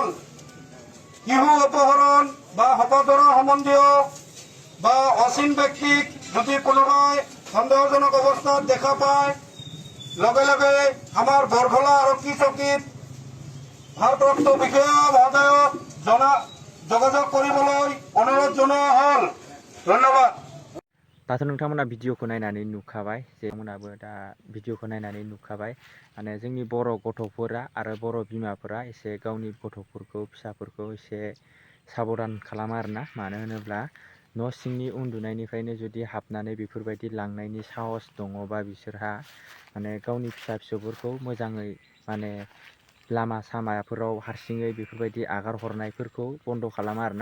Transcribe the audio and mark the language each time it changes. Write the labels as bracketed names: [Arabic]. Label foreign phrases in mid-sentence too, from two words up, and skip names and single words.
[Assamese] শিশু অপহৰণ বা হপা ধৰা সম্বন্ধীয় বা অচিন ব্যক্তিক যদি কোনোবাই সন্দেহজনক অৱস্থাত দেখা পায়, লগে লগে আমাৰ বৰখলা আৰক্ষী চকীত ভাৰপ্ৰাপ্ত বিষয়া মহোদয়ক যোগাযোগ কৰিবলৈ অনুৰোধ জনোৱা হ'ল। ধন্যবাদ। [Bodo] दाथ' नोंथांमोना भिडिअखौ नायनानै नुखाबाय जे नोंथांमोनाबो दा भिडिअखौ नायनानै नुखाबाय माने जोंनि बर' गथ'फोरा आरो बर' बिमाफोरा एसे गावनि गथ'फोरखौ फिसाफोरखौ एसे साबधान खालामो आरोना। मानो होनोब्ला न' सिंनि उन्दुनायनिफ्रायनो जुदि हाबनानै बेफोरबायदि लांनायनि साहस दङबा बिसोरहा माने गावनि फिसा फिसौफोरखौ मोजाङै माने लामा सामाफोराव हारसिङै बेफोरबायदि आगार हरनायफोरखौ बन्द' खालामा आरोना।